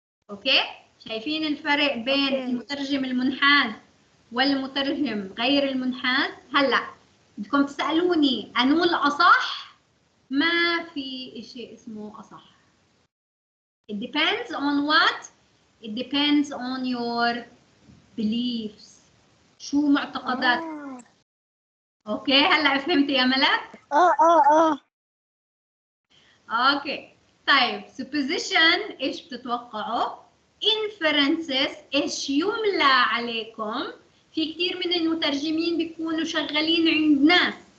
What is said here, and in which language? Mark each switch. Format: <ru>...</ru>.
<ar>أوكي؟ شايفين الفرق بين المترجم المنحاز والمترجم غير المنحاز؟ هلا بدكم تسألوني أنو الأصح؟ ما في شيء اسمه أصح.</ar> <en>It depends on what? It depends on your beliefs.</en> <ar>شو معتقدات؟ أوكي هلا فهمتي يا ملك؟ أوكي طيب supposition إيش بتتوقعوا؟ inferences إيش يملى عليكم؟ في كثير من المترجمين بيكونوا شغالين عند ناس،</ar>